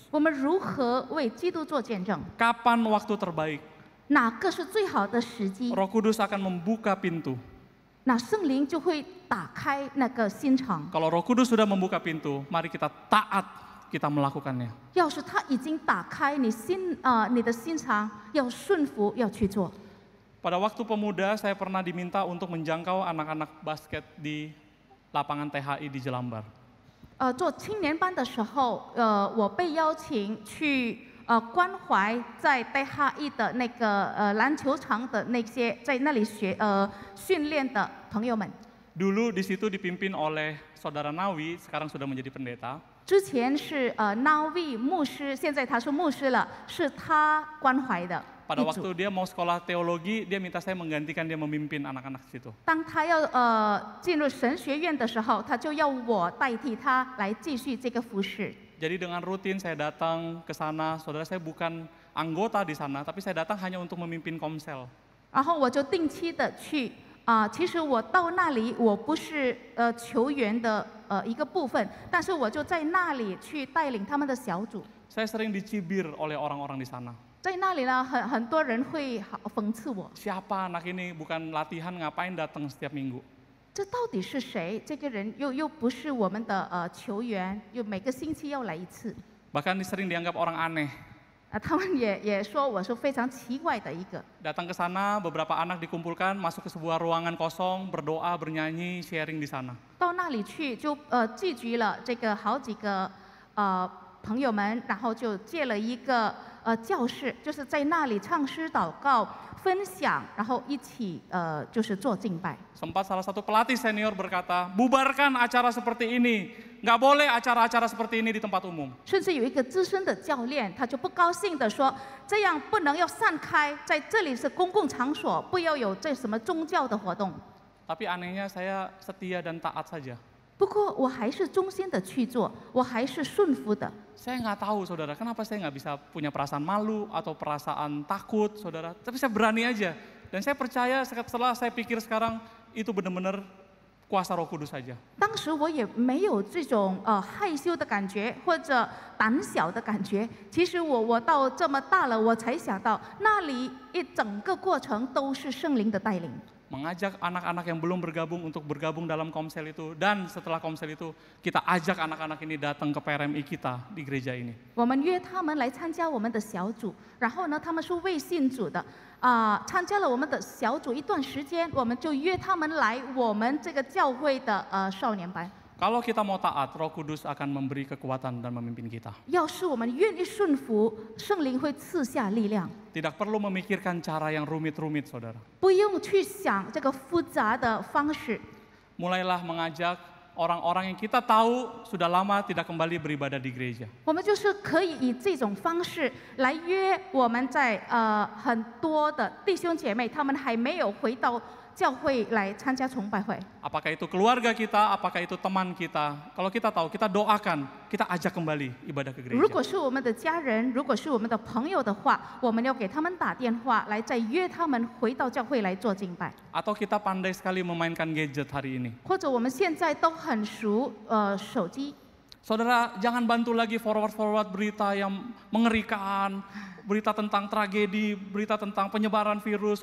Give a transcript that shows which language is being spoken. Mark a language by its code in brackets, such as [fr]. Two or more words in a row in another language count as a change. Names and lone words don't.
[zh] 我们如何为基督做见证？ [id] Kapan waktu terbaik? [zh] 哪个是最好的时机？ [id] Roh Kudus akan membuka pintu. [zh] 那圣灵就会打开那个心肠。 [id] Kalau Roh Kudus sudah membuka pintu, mari kita taat, kita melakukannya. [zh] 要是他已经打开你的心肠，要顺服，要去做。 [id] Pada waktu pemuda, saya pernah diminta untuk menjangkau anak-anak basket di lapangan THI di Jelambar. [zh] 做青年班的时候，我被邀请去关怀在DHI的那个篮球场的那些在那里训练的朋友们。 [id] Dulu di situ dipimpin oleh saudara Nawi, sekarang sudah menjadi pendeta. [zh] 之前是Nawi 牧师，现在他是牧师了，是他关怀的。 [id] Pada waktu dia mau sekolah teologi, dia minta saya menggantikan dia memimpin anak-anak situ. [zh] 当他要进入神学院的时候，他就要我代替他来继续这个服事。 [id] Jadi dengan rutin saya datang ke sana, saudara saya bukan anggota di sana, tapi saya datang hanya untuk memimpin komsel. [zh] 然后我就定期的去其实我到那里我不是球员的一个部分，但是我就在那里去带领他们的小组。 [id] Saya sering dicibir oleh orang-orang di sana. [zh] 在那里呢，很多人会讽刺我。 [id] Siapa anak ini bukan latihan ngapain datang setiap minggu? [zh] 这到底是谁？这个人又不是我们的球员，又每个星期要来一次。 [id] Bahkan sering dianggap orang aneh. [zh] 他们也说我是非常奇怪的一个。 [id] Datang ke sana, beberapa anak dikumpulkan, masuk ke sebuah ruangan kosong, berdoa, bernyanyi, sharing di sana. [zh] 到那里去就聚集了这个好几个朋友们，然后就借了一个教室，就是在那里唱诗、祷告、分享，然后一起就是做敬拜。 [id] Sempat salah satu pelatih senior berkata, bubarkan acara seperti ini, nggak boleh acara-acara seperti ini di tempat umum. [zh] 甚至有一个资深的教练，他就不高兴的说：“这样不能要散开，在这里是公共场所，不要有这什么宗教的活动。” [id] Tapi anehnya saya setia dan taat saja. [zh] 不过我还是忠心的去做，我还是顺服的。 [id] Saya nggak tahu saudara, kenapa saya nggak bisa punya perasaan malu atau perasaan takut saudara. Tapi saya berani aja. Dan saya percaya setelah saya pikir sekarang itu benar-benar kuasa Roh Kudus saja. [zh] 当时我也没有这种害羞的感觉或者胆小的感觉。其实我到这么大了，我才想到那里一整个过程都是圣灵的带领。 [id] Mengajak anak-anak yang belum bergabung untuk bergabung dalam komsel itu, dan setelah komsel itu kita ajak anak-anak ini datang ke PRMI kita di gereja ini. [zh] 我们约他们来参加我们的小组，然后呢，他们是未信主的，参加了我们的小组一段时间，我们就约他们来我们这个教会的少年班。 [id] Kalau kita mau taat, Roh Kudus akan memberi kekuatan dan memimpin kita. [zh] 要是我们愿意顺服，圣灵会赐下力量。 [id] Tidak perlu memikirkan cara yang rumit-rumit, saudara. [zh] 不用去想这个复杂的方式。 [id] Mulailah mengajak orang-orang yang kita tahu sudah lama tidak kembali beribadah di gereja. [zh] 我们就是可以以这种方式来约我们在很多的弟兄姐妹，他们还没有回到教会来参加崇拜会。 [id] Apakah itu keluarga kita, apakah itu teman kita. Kalau kita tahu, kita doakan, kita ajak kembali ibadah ke [zh] 如 [id] gereja. [zh] 果是我们的家人，如果是我们的朋友的话，我们要给他们打电话来，再约他们回到教会来做敬拜。 [id] Atau kita pandai sekali memainkan gadget hari ini. [zh] 或者我们现在都很熟手机。 [id] Saudara, jangan bantu lagi forward-forward berita yang mengerikan, berita tentang tragedi, berita tentang penyebaran virus.